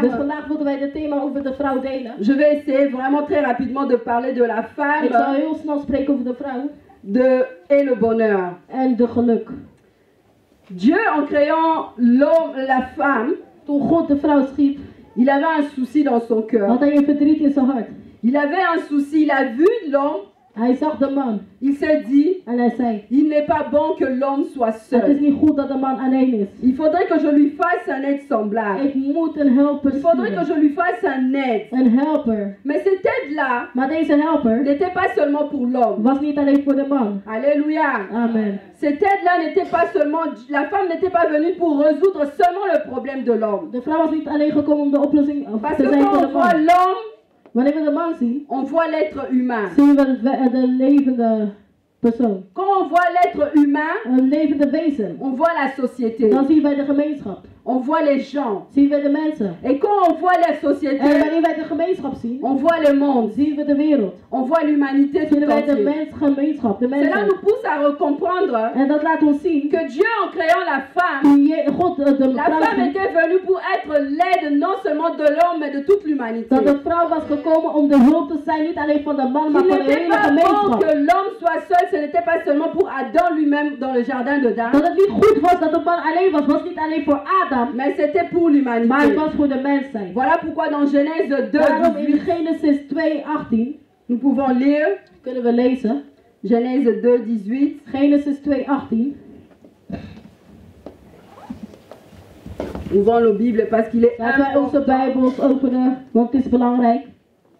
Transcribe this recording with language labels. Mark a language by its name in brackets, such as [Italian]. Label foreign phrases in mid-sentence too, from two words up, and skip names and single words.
[Dutch] Dus vandaag willen wij het thema over de vrouw delen. [French] Je vais essayer vraiment très rapidement de parler de la femme. [Dutch] Ik zal heel snel spreken over de vrouw. [French] Et le bonheur. [Dutch] En de geluk. [French] Dieu, en créant l'homme, la femme, [Dutch] toen God de vrouw schiep, [French] il avait un souci dans son cœur. [Dutch] Had hij een verdriet in zijn hart. [French] Il avait un souci, il a vu l'homme. [Dutch] Hij zag de man. [French] Il s'est dit, [Dutch] en hij zei, [French] il n'est pas bon que l'homme soit seul. [Dutch] Het is niet goed dat de man alleen is. [French] Il faudrait que je lui fasse un aide semblable. [Dutch] Ik moet een helper [French] Il faudrait que je lui fasse un aide. [Dutch] Een helper. [French] Mais cette aide-là, [Dutch] maar deze helper, [French] n'était pas seulement pour l'homme. [Dutch] Was niet alleen voor de man. [French] Alléluia. Amen. Cette aide-là n'était pas seulement, la femme n'était pas venue pour résoudre seulement le problème de l'homme. [Dutch] De vrouw was niet alleen gekomen om de oplossing [French] Parce [Dutch] te [French] que [Dutch] zijn voor [French] quand [Dutch] de [French] on voit [Dutch] man. [French] l'homme, [Dutch] wanneer we de man zien, [French] on voit l'être humain. [Dutch] Zien we de levende persoon. [French] Quand on voit l'être humain, [Dutch] een levende wezen, [French] on voit la société. [Dutch] Dan zien wij de gemeenschap. [French] On voit les gens. [Dutch] Zien we de mensen. [French] Et quand on voit la société, [Dutch] en wanneer wij de gemeenschap zien, [French] on voit le monde. [Dutch] Zien we de wereld. [French] On voit l'humanité tout [Dutch] wij de [French] entière. [Dutch] de [French] Cela nous pousse à comprendre [Dutch] en dat laat ons zien [French] que Dieu, en créant la femme, la femme était venue pour être l'aide non seulement de l'homme, mais de toute l'humanité. [Dutch] Dat de vrouw was gekomen om de hulp te zijn, niet alleen van de man, maar van de hele gemeenschap. [French] Que l'homme soit seul, ce n'était pas seulement pour Adam lui-même dans le jardin d'Eden. [Dutch] Dat het niet goed was dat de man alleen was niet alleen voor Adam. [French] Mais c'était pour l'humanité. [Dutch] Maar het was voor de mensheid. [French] Voilà pourquoi dans Genèse 2, [Dutch] Daarom in Genesis 2:18 [French] nous pouvons lire. [Dutch] Kunnen we lezen. [French] Genèse 2:18. [Dutch] Genesis 2:18. [French] Ouvrons nos Bibles parce qu'il est [Dutch] Laten wij onze Bijbels openen, want het is belangrijk.